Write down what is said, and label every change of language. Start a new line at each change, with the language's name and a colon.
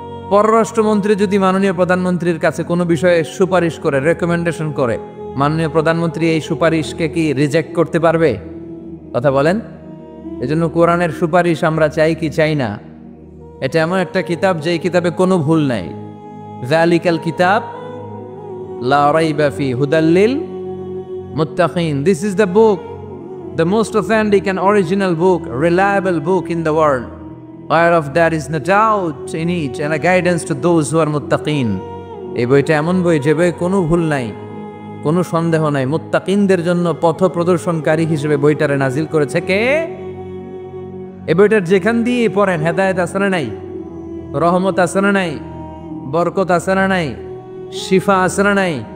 Bangla: পররাষ্ট্রমন্ত্রী যদি মাননীয় প্রধানমন্ত্রীর কাছে কোনো বিষয়ে সুপারিশ করে, রেকমেন্ডেশন করে, মাননীয় প্রধানমন্ত্রী এই সুপারিশকে কি রিজেক্ট করতে পারবে? কথা বলেন। এজন্য কোরআনের সুপারিশ আমরা চাই কি চাই না? এটা এমন একটা কিতাব যেই কিতাবে কোনো ভুল নাই।
Arabic: যালিকাল কিতাব লা রাইবা ফি হুদাল লিল মুত্তাকিন।
English: This is the book, the most authentic and original book, reliable book in the world, whereof there is no doubt in it, and a guidance to those who are muttaqin.
Bangla: এই বইটা এমন বই, যে বই কোনো ভুল নাই, কোনো সন্দেহ নাই। মুত্তাকিনদের জন্য পথ প্রদর্শনকারী হিসেবে বইটারে নাজিল করেছে কে? এই বইটার যেখান দিয়ে পড়েন হেদায়েত আছে না নাই, রহমত আছে না নাই, বরকত আছে না নাই, শিফা আছে না নাই।